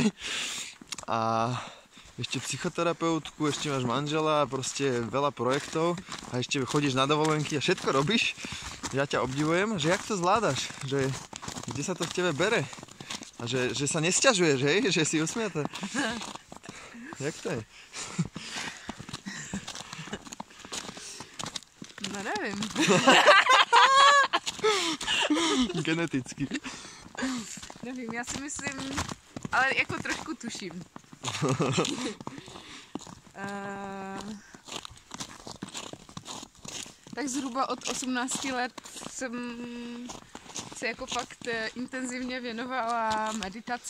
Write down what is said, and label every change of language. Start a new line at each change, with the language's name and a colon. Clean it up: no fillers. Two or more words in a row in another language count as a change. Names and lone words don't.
Slovak: A ešte psychoterapeutku, ešte máš manžela a proste veľa projektov a ešte chodíš na dovolenky a všetko robíš. Ja ťa obdivujem, že jak to zvládaš, že kde sa to v tebe bere a že sa nesťažuješ, hej? Že si usmiatá. Jak to je?
Czech: No nevím. Geneticky. Nevím, já si myslím, ale jako trošku tuším. Tak zhruba od 18 let jsem se jako fakt intenzivně věnovala meditaci.